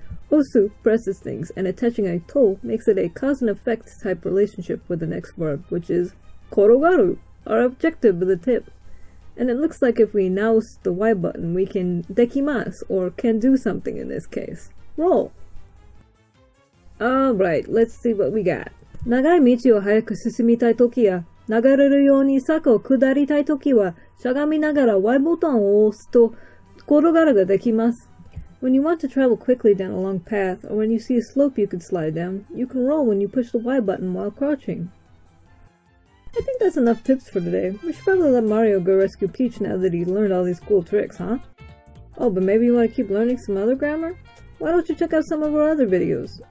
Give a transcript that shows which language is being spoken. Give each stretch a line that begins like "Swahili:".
English: Osu presses things, and attaching a to makes it a cause and effect type relationship with the next verb, which is korogaru, our objective with the tip. And it looks like if we mouse the Y button, we can dekimasu, or can do something in this case. Roll! Alright, let's see what we got.
Japanese: 長い道を早く進みたいときや、流れるように坂を下りたいときは、しゃがみながら Y ボタンを押すと、転がるができます。
English: When you want to travel quickly down a long path, or when you see a slope you could slide down, you can roll when you push the Y button while crouching. I think that's enough tips for today. We should probably let Mario go rescue Peach now that he's learned all these cool tricks, huh? Oh, but maybe you want to keep learning some other grammar? Why don't you check out some of our other videos?